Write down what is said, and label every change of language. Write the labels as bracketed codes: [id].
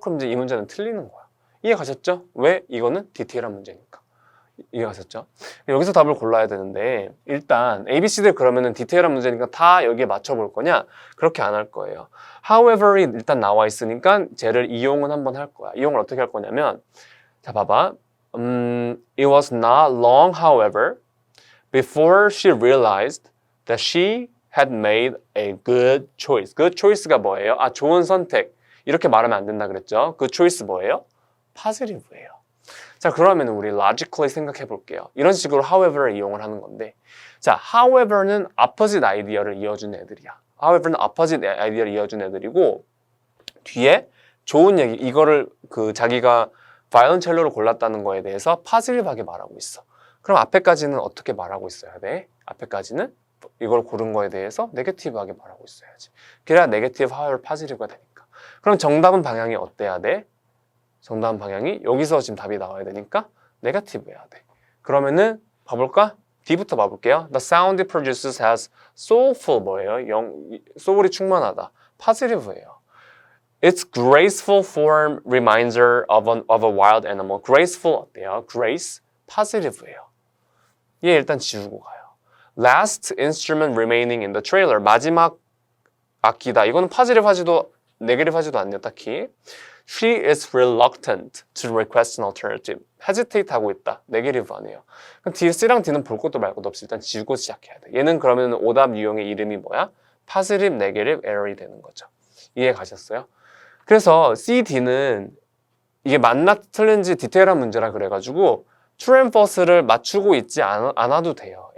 [ko] 그럼 이제 이 문제는 틀리는 거야. 이해 가셨죠? 왜? 이거는 디테일한 문제니까. 이해 가셨죠? 여기서 답을 골라야 되는데 일단 ABC들 그러면은 디테일한 문제니까 다 여기에 맞춰볼 거냐? 그렇게 안 할 거예요. however이 일단 나와 있으니까 쟤를 이용은 한번 할 거야. 이용을 어떻게 할 거냐면 자 봐봐. [en] It was not long, however, before she realized that she had made a good choice. [ko] good choice가 뭐예요? 좋은 선택. 이렇게 말하면 안 된다 그랬죠? good choice 뭐예요? positive예요. 자, 그러면 우리 logically 생각해 볼게요. 이런 식으로 however를 이용을 하는 건데 자, however는 opposite idea를 이어준 애들이야. however는 opposite idea를 이어준 애들이고 뒤에 좋은 얘기, 이거를 자기가 바이올린첼로를 골랐다는 거에 대해서 positive하게 말하고 있어. 그럼 앞에까지는 어떻게 말하고 있어야 돼? 앞에까지는 이걸 고른 거에 대해서 네게티브하게 말하고 있어야지. 그래야 네게티브, 하열, 파지티브가 되니까. 그럼 정답은 방향이 어때야 돼? 정답은 방향이 여기서 지금 답이 나와야 되니까 네게티브여야 돼. 그러면은 봐볼까? D부터 봐볼게요. [en] The sound it produces has soulful [ko] 뭐예요? 소울이 충만하다. positive예요. [en] Its graceful form reminds her of a wild animal. [ko] graceful 어때요? grace, positive예요. 얘 일단 지우고 가요. [en] Last instrument remaining in the trailer. [ko] 마지막 악기다. 이거는 positive 하지도 negative 하지도 않네요. 딱히. [en] She is reluctant to request an alternative. [ko] hesitate 하고 있다. 네게티브 아니에요. 그럼 C랑 D는 볼 것도 말 것도 없이 일단 지우고 시작해야 돼. 얘는 그러면 오답 유형의 이름이 뭐야? positive, negative, error이 되는 거죠. 이해 가셨어요? 그래서 C, D는 이게 맞나 틀린지 디테일한 문제라 그래가지고 true and false를 맞추고 있지 않아도 돼요.